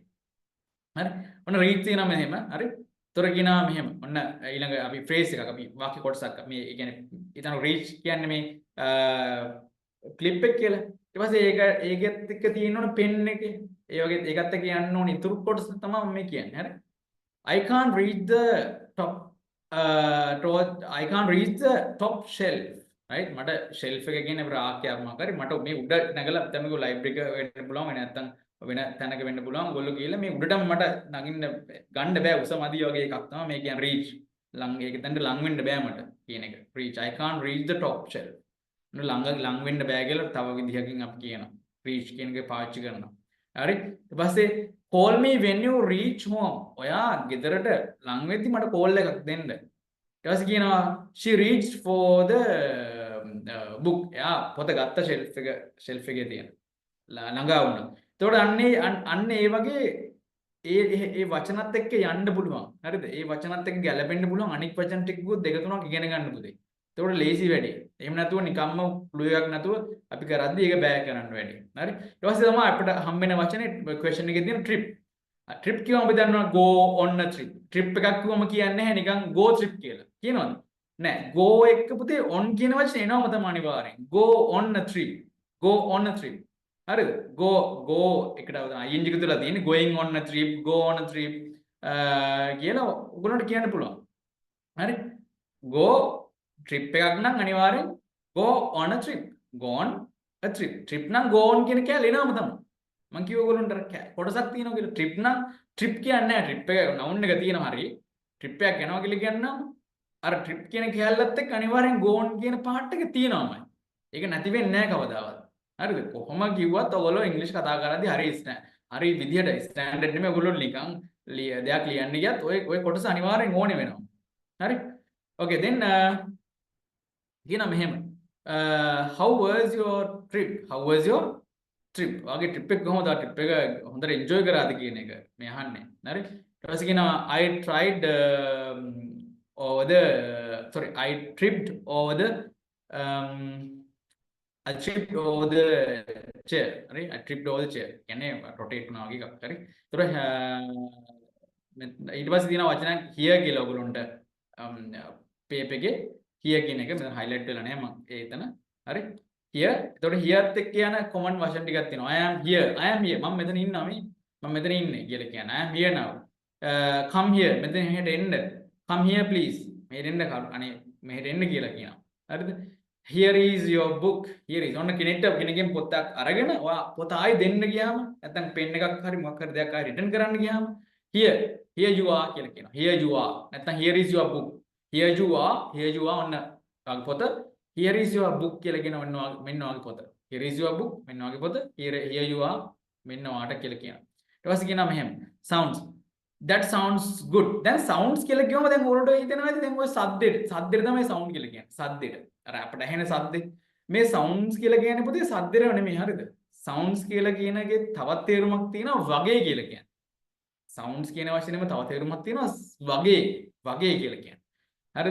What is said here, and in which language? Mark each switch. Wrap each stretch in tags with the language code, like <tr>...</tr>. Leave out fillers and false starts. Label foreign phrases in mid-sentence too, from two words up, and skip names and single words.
<si>හරි? ඔන්න රීච් තියෙනවා මෙහෙම. හරි? තොර කියනවා මෙහෙම. ඔන්න ඊළඟ අපි ෆ්‍රේස් එකක් අපි වාක්‍ය කොටසක් මේ කියන්නේ ඊතන රීච් කියන්නේ මේ ක්ලිප් එක කියලා. ඊට පස්සේ ඒකෙත් එක්ක තියෙන ඕන පෙන් එකේ ඒ වගේ ඒකත් එක්ක යන්න ඕන ඉතුරු කොටස තමයි මම මේ කියන්නේ. හරි?</si> <en>I can't reach the top shelf.</en> <si>right? මට shelf එක කියන්නේ රාක්කයක් මාකරි මට මේ උඩ නැගලා තමයි ඔය ලයිබ්‍රරි එක වෙන්න පුළුවන් වෙන නැත්තම් වෙන තැනක වෙන්න පුළුවන්. ඔයගොල්ලෝ ගිහලා මේ උඩටම මට නගින්න ගන්න බෑ උස මදි වගේ එකක් තමයි මේ කියන්නේ reach. ඒක තැනට ලං වෙන්න බෑ මට කියන එක. reach.</si> <en>I can't reach the top shelf.</en> <si>ලං වෙන්න බෑ කියලා තව විදිහකින් අපි කියනවා. reach කියන එක පාවිච්චි කරනවා. හරි? ඊට පස්සේ</si> <en>call me when you reach home.</en> <si>ඔයා ගෙදරට ලං වෙද්දි මට call එකක් දෙන්න. ඊට පස්සේ කියනවා</si> <en>she reached for the book.</en> <si>එයා පොත ගත්ත shelf එකේ තියෙන. ළඟා වුණා. එතකොට අන්න ඒ වගේ ඒ වචනත් එක්ක යන්න පුළුවන්. හරිද? ඒ වචනත් එක්ක ගැලපෙන්න පුළුවන් අනික් වචන ටිකකුත් දෙක තුනක් ඉගෙන ගන්න පුතේ. එතකොට ලේසි වැඩි. එහෙම නැතුව නිකම්ම ක්ලූ එකක් නැතුව අපි කරද්දි ඒක බෑ කරන්න වැඩි. හරි? ඊට පස්සේ තමයි අපිට හම්බෙන වචනේ question එකේ තියෙන trip. trip කියවම අපි දන්නවා</si> <en>go on a trip.</en> <si>trip එකක් කිව්වම කියන්නේ නැහැ නිකන්</si> <en>go trip</en> <si>කියලා. කියනවද? නෑ. go එක්ක පුතේ on කියන වචනේ එනවම තමයි අනිවාර්යෙන්.</si> <en>go on a trip. go on a trip.</en> <si>හරිද? go එකට ing එක තුලා තියෙන්නේ</si> <en>going on a trip, go on a trip</en> <si>කියලා ඔයගොල්ලන්ට කියන්න පුළුවන්. හරි?</si> <en>go trip</en> <si>එකක් නම් අනිවාර්යෙන්</si> <en>go on a trip. go on a trip. trip නම් go on</en> <si>කියන කැලේ නම තමයි. මම කිව්ව ඔයගොල්ලන්ට කොටසක් තියෙනවා කියලා trip නම් trip කියන්නේ නැහැ. trip එක noun එක තියෙනවා හරි. trip එකක් යනවා කියලා කියන්නම් අර trip කියන කැලලත් එක්ක අනිවාර්යෙන්</si> <en>go on</en> <si>කියන පාර්ට් එක තියෙනවාමයි. ඒක නැති වෙන්නේ නැහැ කවදාවත්. හරිද? කොහොම කිව්වත් ඔයගොල්ලෝ ඉංග්‍රීසි කතා කරද්දී හරි විදියට ස්ටෑන්ඩඩ් නෙමෙයි ඔයගොල්ලෝ නිකන් දෙයක් ලියන්න ගියත් ඔය කොටස අනිවාර්යෙන් ඕනේ වෙනවා.</si> <en>හරි? okay then</en> <si>කියන මෙහෙම</si> <en>how was your trip? how was your trip?</en> <si>ඔයාගේ trip එක කොහොමද? trip එක හොඳට enjoy කරාද කියන එක මේ අහන්නේ. හරි? ඊට පස්සේ කියනවා</si> <en>I tripped over the I tripped over the chair. Right? I tripped over the chair.</en> <si>කියන්නේ rotate කරනවා වගේ එකක්. හරි? ඒතර ඊට පස්සේ තියෙනවා වචන here කියලා ඔයගොල්ලන්ට paper එකේ here කියන එක මෙතන highlight වෙලා නැහැ මම ඒ එතන. හරි? here. ඒතකොට here ත් එක්ක යන common වචන ටිකක් තියෙනවා.</si> <en>I am here.</en> <si>මම මෙතන ඉන්නවා මේ. මම මෙතන ඉන්නේ කියලා කියන්නේ.</si> <en>I am here now. come here.</en> <si>මෙතන එහෙට එන්න.</si> <en>come here please.</en> <si>මෙහෙට එන්න අනේ මෙහෙට එන්න කියලා කියනවා. හරිද?</si> <en>here is your book. here is</en> <si>ඔන්න කෙනෙක්ගෙන් පොතක් අරගෙන ඔයා පොත ආයි දෙන්න ගියාම නැත්නම් පෙන් එකක් හරි මොකක් හරි දෙයක් ආයි රිටර්න් කරන්න ගියාම</si> <en>here here you are</en> <si>කියලා කියනවා.</si> <en>here you are නැත්නම් here is your book. here you are</en> <si>ඔන්න වගේ පොත.</si> <en>here is your book</en> <si>කියලා කියන මෙන්න වගේ පොත.</si> <en>here is your book</en> <si>මෙන්න වගේ පොත.</si> <en>here you are</en> <si>මෙන්න වාට කියලා කියනවා. ඊට පස්සේ කියනවා මෙහෙම</si> <en>sounds that sounds good.</en> <si>දැන් sounds කියලා කියවම දැන් ඔයාලට හිතෙනවා ඇති දැන් ඔය සද්දෙට තමයි sound කියලා කියන්නේ. සද්දෙට. අර අපිට ඇහෙන සද්දේ. මේ sounds කියලා කියන්නේ පොතේ සද්දේව නෙමෙයි හරිද? sounds කියලා කියන එකේ තවත් තේරුමක් තියෙනවා වගේ කියලා කියන්නේ. sounds කියන වචනේම තව තේරුමක් තියෙනවා වගේ කියලා කියන්නේ. හරිද?</si>